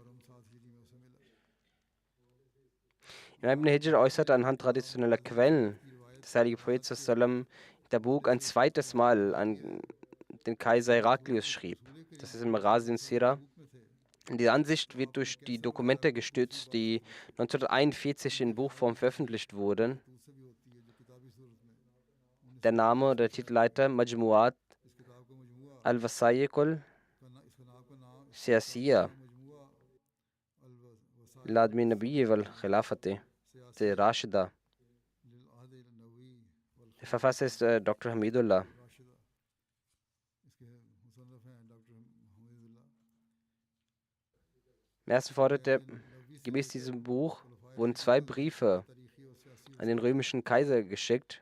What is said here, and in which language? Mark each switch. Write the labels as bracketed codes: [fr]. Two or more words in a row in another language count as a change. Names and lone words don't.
[de] Imam Ibn Hijr äußerte anhand traditioneller Quellen, dass der heilige Prophet sallam in Tabuk ein zweites Mal an den Kaiser Heraklius schrieb. Das ist in Maghazi Sira. Die Ansicht wird durch die Dokumente gestützt, die 1941 in Buchform veröffentlicht wurden. Der Name der Titelleiter Majmuat al-Wasaiq al-Siyasiyya Ladmi Nabi wal Khilafati Rashida. Der Verfasser ist Dr. Hamidullah. Im ersten forderte, gemäß diesem Buch wurden 2 Briefe an den römischen Kaiser geschickt.